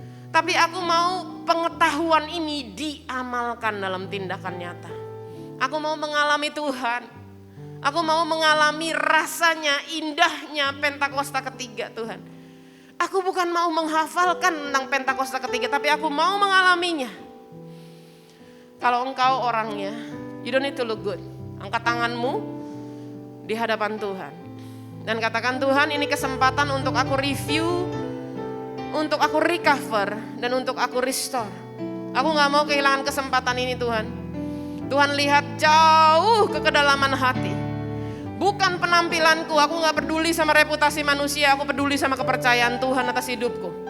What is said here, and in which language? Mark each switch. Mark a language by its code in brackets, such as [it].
[id] Tapi aku mau pengetahuan ini diamalkan dalam tindakan nyata. Aku mau mengalami Tuhan. Aku mau mengalami rasanya, indahnya Pentakosta ketiga Tuhan. Aku bukan mau menghafalkan tentang Pentakosta ketiga, tapi aku mau mengalaminya. Kalau engkau orangnya, [en] you don't need to look good. [id] Angkat tanganmu di hadapan Tuhan. Dan katakan, Tuhan, ini kesempatan untuk aku review, untuk aku recover, dan untuk aku restore. Aku gak mau kehilangan kesempatan ini Tuhan. Tuhan lihat jauh ke kedalaman hati. Bukan penampilanku, aku gak peduli sama reputasi manusia, aku peduli sama kepercayaan Tuhan atas hidupku.